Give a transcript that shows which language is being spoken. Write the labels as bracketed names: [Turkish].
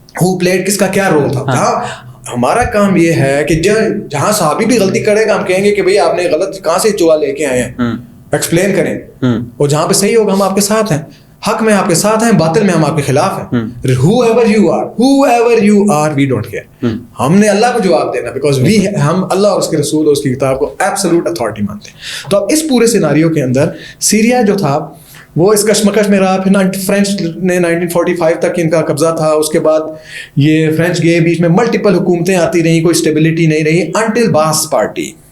[English] who played, [Urdu] کس کا کیا رول تھا. ہمارا کام یہ ہے کہ جہاں صحابی بھی غلطی کرے گا ہم کہیں گے کہ بھئی آپ نے غلط کہاں سے چوہا لے کے آئے ہیں, ایکسپلین کریں, اور جہاں پہ صحیح ہوگا ہم آپ کے ساتھ ہیں, حق میں آپ کے ساتھ ہیں, باطل میں ہم آپ کے خلاف ہیں. [English] whoever you are we don't care. [Urdu] ہم نے اللہ کو جواب دینا, بیکاز ہم اللہ اور اس کے رسول اور اس کی کتاب کو ایبسولوٹ اتھارٹی مانتے ہیں. تو اب اس پورے سیناریو کے اندر سیریا جو تھا وہ اس کشمکش میں رہا. پھر فرینچ نے 1945 تک ان کا قبضہ تھا. اس کے بعد یہ فرینچ گئے, بیچ میں ملٹیپل حکومتیں آتی رہیں, کوئی اسٹیبلٹی نہیں رہی, انٹل باس پارٹی.